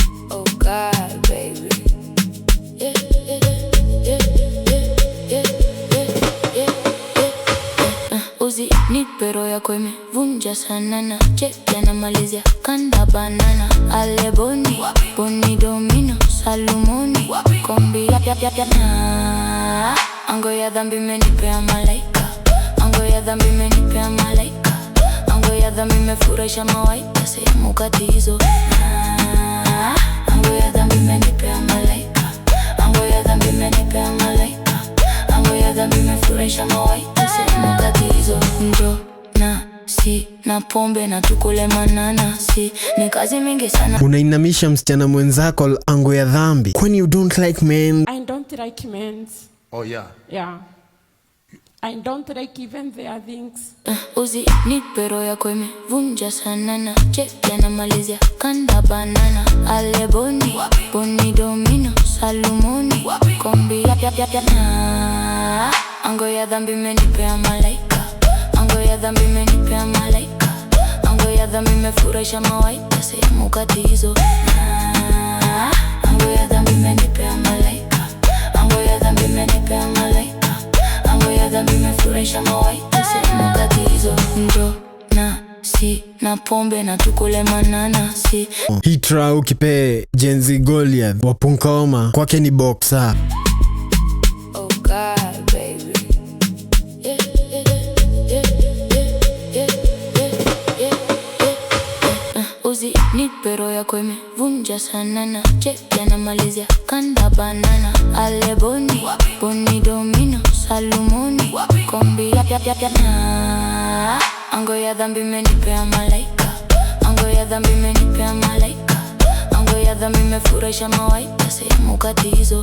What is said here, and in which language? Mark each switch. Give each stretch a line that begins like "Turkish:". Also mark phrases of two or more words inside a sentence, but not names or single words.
English: Oh God, baby. Yeah, yeah, yeah, yeah, yeah, yeah, yeah, yeah, yeah.
Swahili: Uh, Uzi, nipe roho yako imevunja sana na cheki anamalizia kanda banana. Ale boni, boni domino, salumoni, kombi ya, ya, ya, ya. Na, ango ya dhambi imenipea malaika. Ango ya dhambi imenipea malaika. Ango ya dhambi imefurahisha mawaita, sehemu kati hizo. Na, ango ya dhambi imenipea malaika. Ango ya dhambi imenipea malaika. Ango ya dhambi imefurahisha mawaita, sehemu kati hizo. Ndo na si na pombe na tukule mananasi. Ni kazi mingi sana. Unainamisha msichana mwenzako ango ya dhambi.
English: Kwani you don't like men? I don't like men. Oh, yeah. Yeah. I don't like even their things.
Swahili: Uh, Uzi, nipe roho yako imevunja sana na cheki anamalizia kanda banana. Ale boni, boni domino, salumoni, kombi ya, ya, ya, ya. Na, ango ya dhambi imenipea malaika. Ango ya dhambi imenipea malaika. Ango ya dhambi imefurahisha mawaita, sehemu kati hizo. Na, ango ya dhambi imenipea malaika. Ango ya dhambi imenipea malaika. Ango ya dhambi imefurahisha mawaita, sehemu kati hizo. Ndo na si na pombe na tukule mananasi. Hii track ukipee Gen Z Goliath wa Punkoma, kwake ni boxer.
English: Oh God, baby. Yeah, yeah, yeah, yeah, yeah, yeah, yeah, yeah, yeah.
Swahili: Uh, Uzi, nipe roho yako imevunja sana na cheki anamalizia kanda banana. Ale boni, boni domino, salumoni, kombi ya, ya, ya, ya. Na, ango ya dhambi imenipea malaika. Ango ya dhambi imenipea malaika. Ango ya dhambi imefurahisha mawaita, sehemu kati hizo.